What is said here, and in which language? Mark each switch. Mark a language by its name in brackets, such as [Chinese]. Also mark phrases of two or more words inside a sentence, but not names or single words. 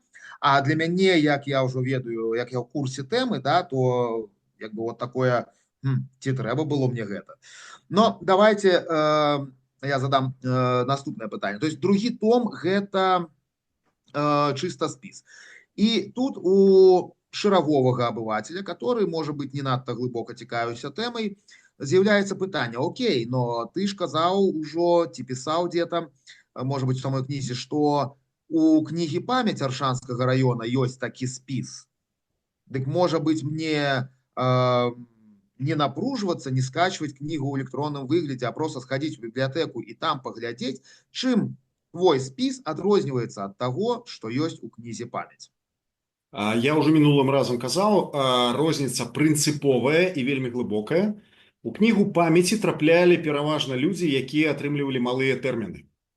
[Belarusian] А для мяне, як я ўжо ведаю, як я ў курсе тэмы, да, то як бы [Russian] вот такое, [Belarusian] ці трэба было мне гэта. [Russian] Но давайте я задам [Belarusian] наступнае пытанне. То есть другі том гэта чыста спіс. І тут у шараговага абывателя, [Russian] который, может быть, [Belarusian] не надта глыбока цікавіўся тэмай, з'яўляецца пытанне: окей, но ты ж казаў ужо, ці пісаў дзе-то, [Russian] может быть, в самой [Belarusian] кнізе, што у кнігі «Памяць» Аршанскага района ёсць такі спіс. Дык, [Russian] может быть, мне [Belarusian] не напружвацца, не скачваць кнігу ў электронным выглядзе, [Russian] а просто сходить в [Belarusian] бібліятэку і там паглядзець, чым твой спіс адрозніваецца ад таго, што ёсць у кнізе «Памяць». Я ўжо мінулым разам казаў, розніца прынцыповая і вельмі глыбокая. У кнігу «Памяці» траплялі пераважна людзі, якія атрымлівалі малыя тэрміны.